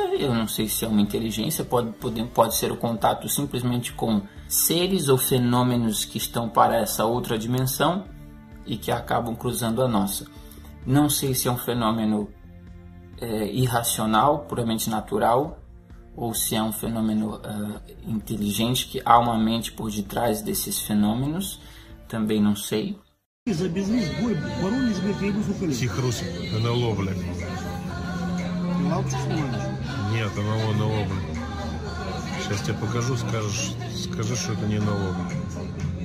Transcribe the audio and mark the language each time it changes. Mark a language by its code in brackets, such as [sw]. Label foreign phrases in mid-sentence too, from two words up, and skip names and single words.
[pt] Eu não sei se é uma inteligência, pode ser o contato simplesmente com seres ou fenômenos que estão para essa outra dimensão e que acabam cruzando a nossa. Não sei se é um fenômeno irracional, puramente natural, ou se é um fenômeno inteligente, que há uma mente por detrás desses fenômenos, também não sei. [ru] Тихо, Русь, НЛО, блядь. Нет, НЛО, блядь. Сейчас тебе покажу, скажешь, что это не НЛО.